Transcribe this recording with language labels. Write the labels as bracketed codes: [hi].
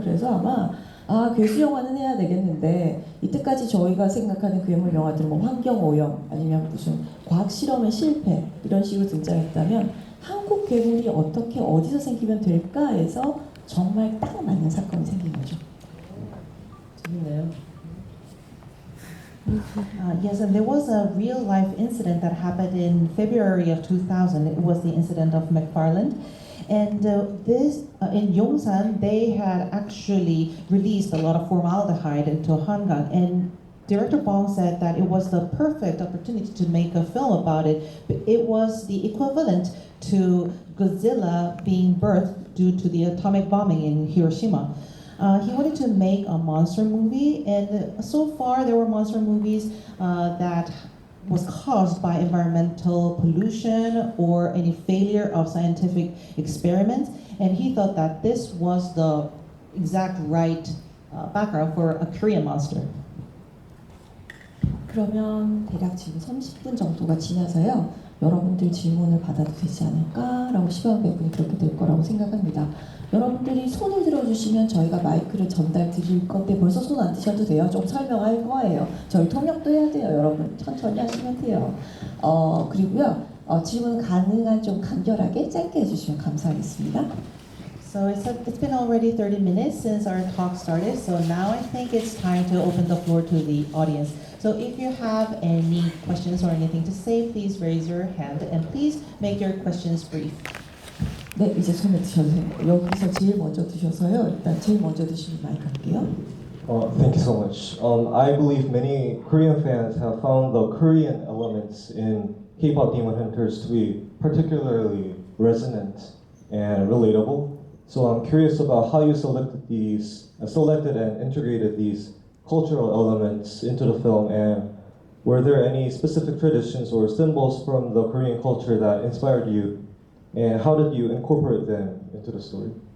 [ko] 그래서 아마 괴수 영화는 해야 되겠는데 이때까지 저희가 생각하는 괴물 영화들은 뭐 환경오염 아니면 무슨 과학 실험의 실패 이런 식으로 등장했다면 한국 괴물이 어떻게 어디서 생기면 될까 해서 정말 딱 맞는 사건이 생긴 거죠. 재밌네요. [en] Yes, and there was a real life incident that happened in February of 2000. It was the incident of McFarland. And this in Yongsan, they had actually released a lot of formaldehyde into Hangang. And Director Bong said that it was the perfect opportunity to make a film about it. But it was the equivalent to Godzilla being birthed due to the atomic bombing in Hiroshima. He wanted to make a monster movie, and so far there were monster movies that was caused by environmental pollution or any failure of scientific experiments, and he thought that this was the exact right background for a Korean monster. [ko] 그러면 대략 지금 30분 정도가 지나서요. 여러분들 질문을 받아도 되지 않을까라고 시방배분이 그렇게 될 거라고 생각합니다. 여러분들이 손을 들어주시면 저희가 마이크를 전달 드릴 건데 벌써 손 안 드셔도 돼요. 좀 설명할 거예요. 저희 통역도 해야 돼요. 여러분 천천히 하시면 돼요. 그리고요 질문 가능한 좀 간결하게 짧게 해주시면 감사하겠습니다. [en] So it's been already 30 minutes since our talk started, so now I think it's time to open the floor to the audience. So if you have any questions or anything to say, please raise your hand and please make your questions brief. [ko] 네, 이제 손에 드셔도 돼요. 여기서 제일 먼저 드셔서요. 일단 제일 먼저 드시는 마이크 할게요. [en] Thank you so much. I believe many Korean fans have found the Korean elements in K-pop Demon Hunters to be particularly resonant and relatable. So I'm curious about how you selected and integrated these cultural elements into the film, and were there any specific traditions or symbols from the Korean culture that inspired you, and how did you incorporate them into the story?